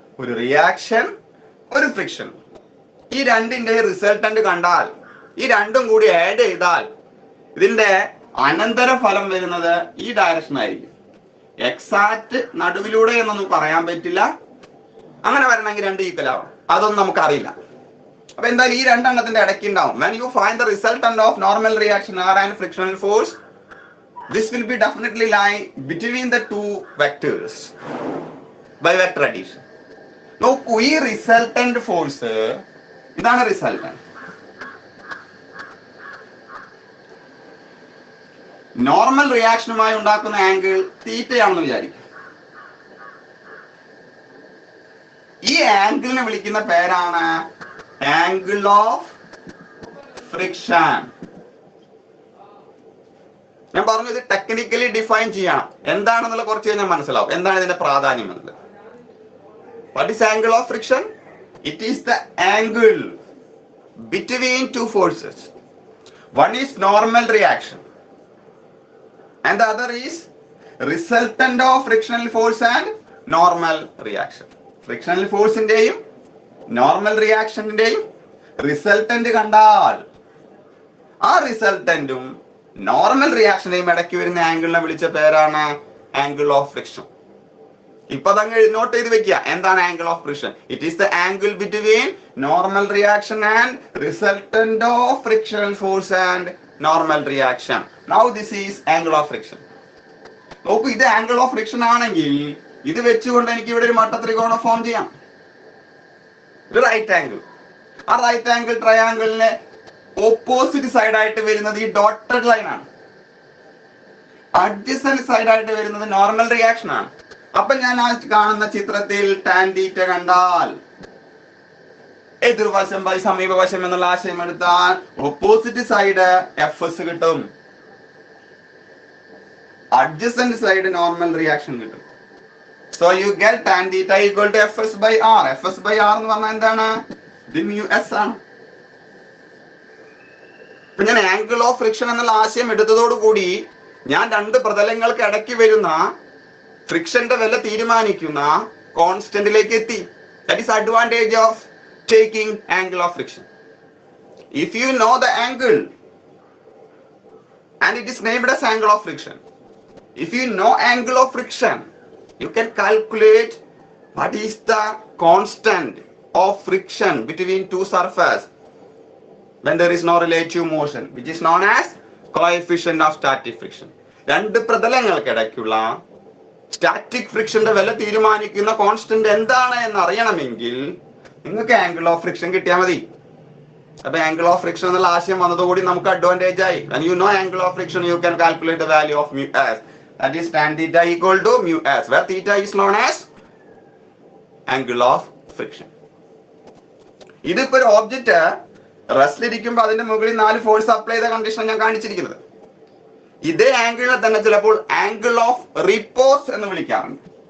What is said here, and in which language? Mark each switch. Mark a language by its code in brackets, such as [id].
[ml] ഒരു റിയാക്ഷൻ, ഒരു ഫ്രിക്ഷൻ. ഈ രണ്ടിന്റെ റിസൾട്ടന്റ് കണ്ടാൽ, ഈ രണ്ടും കൂടി ആഡ് ചെയ്താൽ ഇതിന്റെ അനന്തര ഫലം വരുന്നത് ഈ ഡയറക്ഷൻ ആയിരിക്കും. എക്സാക്ട് നടുവിലൂടെ എന്നൊന്നും പറയാൻ പറ്റില്ല. അങ്ങനെ വരണമെങ്കിൽ രണ്ട് ഈക്വൽ ആവണം, അതൊന്നും നമുക്ക് അറിയില്ല. അപ്പൊ എന്തായാലും ഈ രണ്ടെണ്ണത്തിന്റെ ഇടയ്ക്ക് ഉണ്ടാവും. [en] when you find the resultant of normal reaction R and frictional force, this will be definitely lie between the two vectors by vector addition. [ml] നോക്കൂ, ഈ റിസൾട്ടന്റ് ഫോഴ്സ്, ഇതാണ് റിസൾട്ടന്റ്. നോർമൽ റിയാക്ഷനുമായി ഉണ്ടാക്കുന്ന ആംഗിൾ തീറ്റയാണെന്ന് വിചാരിക്കും. ഈ ആംഗിളിനെ വിളിക്കുന്ന പേരാണ് ആംഗിൾ ഓഫ് ഫ്രിക്ഷൻ. ഞാൻ പറഞ്ഞു, ഇത് ടെക്നിക്കലി ഡിഫൈൻ ചെയ്യണം. എന്താണെന്നുള്ള കുറച്ച് കഴിഞ്ഞാൽ മനസ്സിലാവും എന്താണ് ഇതിന്റെ പ്രാധാന്യം എന്നുള്ളത്. [en] What is angle of friction? It is the angle between two forces. One is normal reaction and the other is resultant of frictional force and normal reaction. [ml] Frictional force ഇന്റെയും normal റിയാക്ഷന്റെയും resultant കണ്ടാൽ ആ റിസൾട്ടന്റും normal റിയാക്ഷന്റെയും ഇടയ്ക്ക് വരുന്ന ആംഗിളിനെ വിളിച്ച പേരാണ് angle of friction. ഇപ്പൊ അതങ്ങ് not ചെയ്ത് വെക്കുക. എന്താണ് angle of friction? [en] It is the angle between normal reaction and resultant of frictional force and normal reaction. Now this is angle of friction. [ml] നോക്കൂ, ഇത് ആംഗിൾ ഓഫ് ഫ്രിക്ഷൻ ആണെങ്കിൽ ഇത് വെച്ചുകൊണ്ട് എനിക്ക് ഇവിടെ ഒരു മട്ടത്രികോണം ഫോം ചെയ്യാം. ഒരു റൈറ്റ് ആംഗിൾ. ആ റൈറ്റ് ആംഗിൾ ട്രയാംഗിളിന് ഓപ്പോസിറ്റ് സൈഡ് ആയിട്ട് വരുന്നത് ഈ ഡോട്ടഡ് ലൈൻ ആണ്. അഡ്ജസന്റ് സൈഡ് ആയിട്ട് വരുന്നത് നോർമൽ റിയാക്ഷൻ ആണ്. അപ്പൊ ഞാൻ ആ കാണുന്ന ചിത്രത്തിൽ ടാൻ തീറ്റ കണ്ടാൽ, എതിർവശം ബൈ സമീപവശം എന്നുള്ള ആശയം എടുത്താൽ ഓപ്പോസിറ്റ് സൈഡ് എഫ് കിട്ടും, അഡ്ജസന്റ് സൈഡ് നോർമൽ റിയാക്ഷൻ കിട്ടും. [en] So you get tan theta equal to fs by r. [ml] fs by r എന്ന് പറഞ്ഞാൽ എന്താണ്? ഇത് mu s ആണ്. ഇപ്പൊ ഞാൻ ആംഗിൾ ഓഫ് ഫ്രിക്ഷൻ എന്നുള്ള ആശയം എടുത്തതോടുകൂടി ഞാൻ രണ്ട് പ്രതലങ്ങൾക്ക് ഇടയ്ക്ക് വരുന്ന ഫ്രിക്ഷന്റെ വില തീരുമാനിക്കുന്ന കോൺസ്റ്റന്റിലേക്ക് എത്തി. [en] That is advantage of taking angle of friction. If you know the angle and it is named as angle of friction, If you know angle of friction, you can calculate what is the constant of friction between two surfaces when there is no relative motion, which is known as coefficient of static friction. [ml] രണ്ട് പ്രതലങ്ങൾക്കിടയ്ക്കുള്ള static ഫ്രിക്ഷന്റെ വില തീരുമാനിക്കുന്ന constant എന്താണ് എന്ന് അറിയണമെങ്കിൽ നിങ്ങൾക്ക് angle of friction കിട്ടിയാൽ മതി. അപ്പൊ ആംഗിൾ ഓഫ് ഫ്രിക്ഷൻ എന്നുള്ള ആശയം വന്നതോടുകൂടി നമുക്ക് അഡ്വാൻറ്റേജ് ആയി. [en] When you know angle of friction, you can calculate the value of mu s. That is tan theta equal to mu s, where theta is known as angle of friction. [ml] ഇതിപ്പോ ഒരു object റെസ്റ്റിലിരിക്കുമ്പോൾ അതിന്റെ മുകളിൽ 4 force apply ചെയ്ത condition ഞാൻ കാണിച്ചിരിക്കുന്നത്. ഇതേ ആംഗിളിനെ തന്നെ ചിലപ്പോൾ ആംഗിൾ ഓഫ് റിപ്പോസ് എന്ന് വിളിക്കാറുണ്ട്.